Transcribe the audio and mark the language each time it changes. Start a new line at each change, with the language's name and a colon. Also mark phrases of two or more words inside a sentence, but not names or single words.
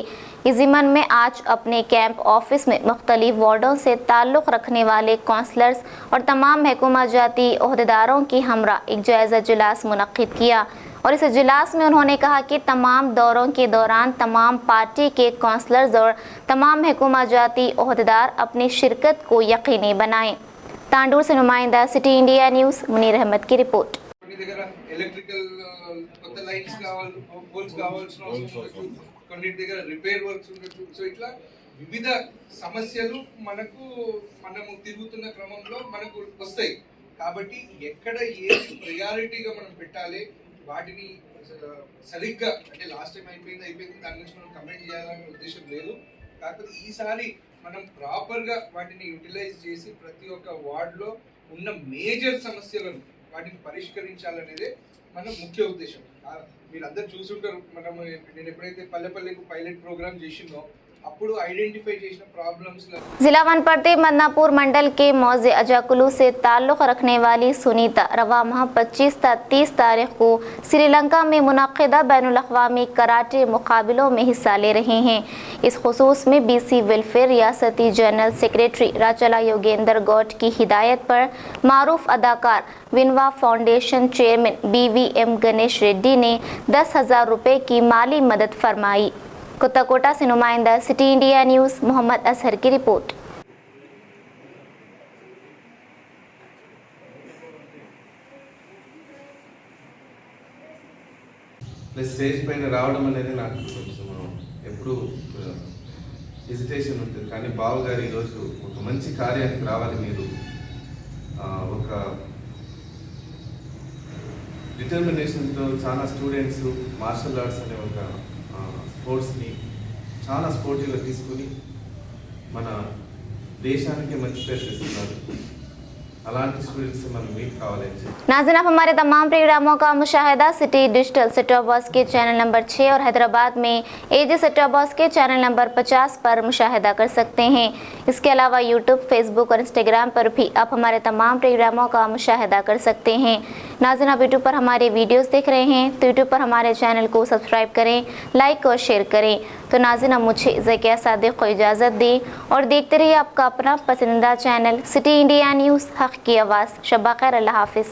Urdu: اس ضمن میں آج اپنے کیمپ آفس میں مختلف وارڈوں سے تعلق رکھنے والے کاؤنسلرز اور تمام محکمہ جاتی عہدیداروں کی ہمراہ ایک جائزہ اجلاس منعقد کیا اور اس اجلاس میں انہوں نے کہا کہ تمام دوروں کے دوران تمام پارٹی کے کاؤنسلرز اور تمام محکمہ جاتی عہدیدار اپنی شرکت کو یقینی بنائیں. تانڈور سے نمائندہ سٹی انڈیا نیوز منیر احمد کی رپورٹ.
Telugu: ఎలక్ట్రికల్ కొత్త లైట్స్ కావాలి, పోల్స్ కావాల్సిన అవసరం ఉండొచ్చు, కొన్నిటి దగ్గర రిపేర్ వర్క్స్ ఉండొచ్చు. సో ఇట్లా వివిధ సమస్యలు మనము తిరుగుతున్న క్రమంలో మనకు వస్తాయి. కాబట్టి ఎక్కడ ఏది ప్రయారిటీగా మనం పెట్టాలి, వాటిని సరిగ్గా అంటే
English: last time
Telugu: అయిపోయింది దాని గురించి మనం కమెంట్ చేయాలనే ఉద్దేశం లేదు. కాకపోతే ఈసారి మనం ప్రాపర్గా వాటిని యూటిలైజ్ చేసి ప్రతి ఒక్క వార్డులో ఉన్న మేజర్ సమస్యలను వాటిని పరిష్కరించాలనేదే మన ముఖ్య ఉద్దేశం. మీరందరూ చూసుంటారు, నేను ఎప్పుడైతే పల్లెపల్లెకు
English: pilot program
Telugu: చేసిందో అప్పుడు ఐడెంటిఫై చేసిన ప్రాబ్లమ్స్
Urdu: ضلع ونپرتی مدناپور منڈل کے موضع اجاکولو سے تعلق رکھنے والی سنیتا رواں ماہ 25 تا 30 تاریخ کو سری لنکا میں منعقدہ بین الاقوامی کراٹے مقابلوں میں حصہ لے رہے ہیں. اس خصوص میں BC ویلفیئر ریاستی جنرل سیکریٹری راچلا یوگیندر گوڑ کی ہدایت پر معروف اداکار ونوا فاؤنڈیشن چیئرمین BVM گنیش ریڈی نے 10,000 روپے کی مالی مدد فرمائی. کوتہ کوٹا سے نمائندہ سٹی انڈیا نیوز محمد اسحر کی رپورٹ.
English: plus stage
Telugu: పైన రావడం అనేది నాకు కొంచెం ఎప్పుడు హెజిటేషన్ ఉంటుంది. కానీ బాబు గారు ఈరోజు ఒక మంచి కార్యానికి రావాలి, మీరు ఒక డిటర్మినేషన్తో చాలా స్టూడెంట్స్
English: martial arts
Telugu: అనే ఒక స్పోర్ట్స్ని చాలా స్పోర్టివ్గా తీసుకుని మన దేశానికి మంచి పేరు తెస్తున్నారు. అలాంటి స్టూడెంట్స్ మనం మీట్ కావాలని
Urdu: ناظرین، آپ ہمارے تمام پروگراموں کا مشاہدہ سٹی ڈیجیٹل سیٹ ٹاپ باکس کے چینل نمبر 6 اور حیدرآباد میں AJ سیٹ ٹاپ باکس کے چینل نمبر 50 پر مشاہدہ کر سکتے ہیں. اس کے علاوہ یوٹیوب، فیس بک اور انسٹاگرام پر بھی آپ ہمارے تمام پروگراموں کا مشاہدہ کر سکتے ہیں۔ ناظرین، آپ یوٹیوب پر ہمارے ویڈیوز دیکھ رہے ہیں تو یوٹیوب پر ہمارے چینل کو سبسکرائب کریں، لائک اور شیئر کریں۔ تو ناظرین، اب مجھے ذکیہ صادق کو اجازت دیں اور دیکھتے رہیے آپ کا اپنا پسندیدہ چینل سٹی انڈیا نیوز، حق کی آواز۔